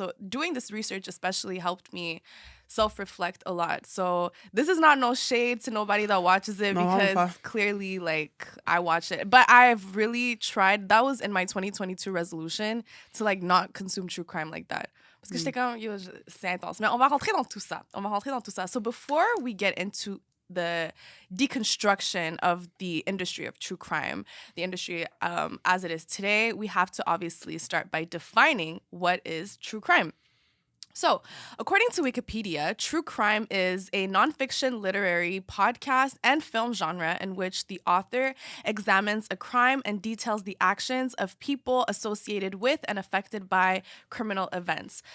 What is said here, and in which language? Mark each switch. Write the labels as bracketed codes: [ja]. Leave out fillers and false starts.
[en] So doing this research especially helped me self-reflect a lot. So this is not no shade to nobody that watches it, because clearly I watch it. But I've really tried, that was in my 2022 resolution, to not consume true crime like that. [fr] Parce que j'étais comme, c'est intense. Mais on va rentrer dans tout ça. [en] So before we get into the deconstruction of the industry of true crime, the industry as it is today, we have to obviously start by defining what is true crime. So, according to Wikipedia, true crime is a nonfiction literary podcast and film genre in which the author examines a crime and details the actions of people associated with and affected by criminal events.